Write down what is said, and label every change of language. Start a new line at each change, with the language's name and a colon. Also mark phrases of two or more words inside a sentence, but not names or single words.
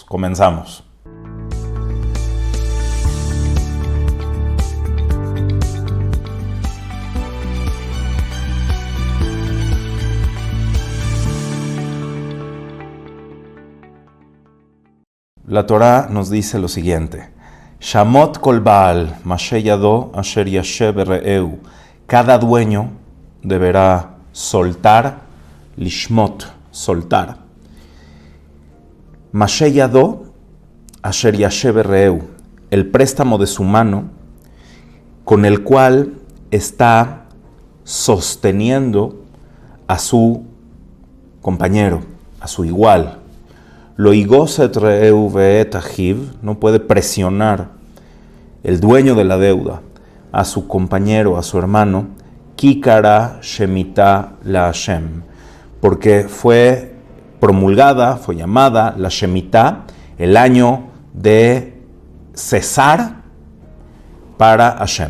Spanish: Comenzamos. La Torá nos dice lo siguiente:
Hebrew: שמוט כל בעל משה ידו אשר ישה רעהו.
Spanish: Cada dueño deberá soltar, lishmot, soltar.
Hebrew: משה ידו אשר ישה רעהו,
Spanish: el préstamo de su mano con el cual está sosteniendo a su compañero, a su igual.
Hebrew: לא יגוש את רעהו ואת אחיו,
Spanish: no puede presionar el dueño de la deuda a su compañero, a su hermano,
Hebrew: כי קרא שמטה להשם,
Spanish: porque fue promulgada, fue llamada la Shemitah, el año de cesar para Hashem.